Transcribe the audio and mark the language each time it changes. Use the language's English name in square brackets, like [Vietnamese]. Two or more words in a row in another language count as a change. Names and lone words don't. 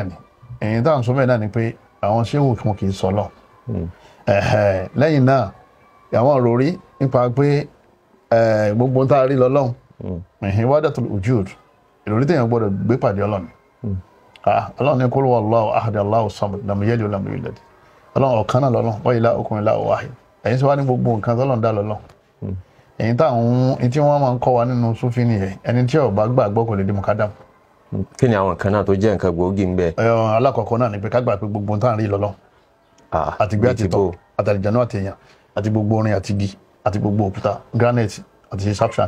[Yoruba] ni táwọn sọ bẹ́ẹ̀ náà ni pé àwọn ṣéwù kan kì í sọ lọ lẹ́yìn náà àwọn òròrí nípa pé gbogbo tá a rí lọ́lọ́run [Arabic] وحدة الوجود [Yoruba] ìròrí téèyàn gbọ́dọ̀ gbé pàdé Ọlọ́run Ọlọ́run ní [Arabic] قل هو الله أحد الله الصمد لم يلد ولم يولد [Yoruba] Ọlọ́run ọ̀kan náà lọ́lọ́run [Arabic] وإلهكم إله واحد [Yoruba] ẹ̀yin sọ wá ní gbogbo nǹkan tọ́lọ́run dá lọ́lọ́run èyí tí wọ́n máa ń kọ́ wa nínú Súfì nìyẹn ẹni tí ó bá gbàgbọ́ kò lè di mukadam. kí ni àwọn kan náà tó jẹ́ nǹkan gbòógì ń bẹ. alákọ̀ọ́kọ́ náà ni pé ká gbà pé gbogbo nǹkan rí lọ́lọ́ àti gbé àti tọ́ àtàlìjànú àti èèyàn àti gbogbo orin àti igi àti gbogbo òkúta granite àti sapsand.